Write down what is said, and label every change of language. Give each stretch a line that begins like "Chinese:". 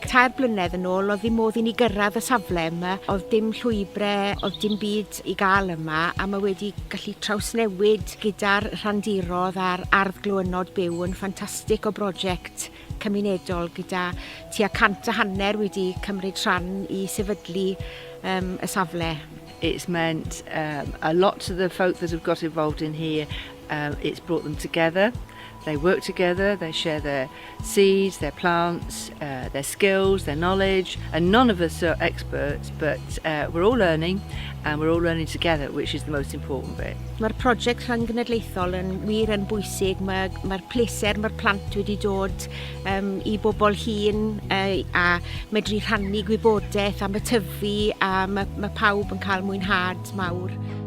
Welsh: 3 blynedd yn ôl oedd ddim modd i ni gyrraedd y safle yma, oedd dim llwybrau, oedd dim byd i gael yma a mae wedi gallu trawsnewid gyda'r rhandirodd a'r ardd glywynod byw yn ffantastig o brosiect cymunedol gyda tua 150 wedi cymryd rhan I sefydlu y safle.
English: It's meant a lot to the folk that have got involved in here. It's brought them together. They work together, they share their seeds, their plants, their skills, their knowledge, and none of us are experts, but we're all learning, and we're all learning together, which is the most important bit.
Welsh: Mae'r prosiect rhynggenedlaethol yn wir yn bwysig. Mae'r pleser mae'r plant wedi dod I bobl hŷn a medru rhannu gwybodaeth am y tyfu a mae pawb yn cael mwynhad mawr.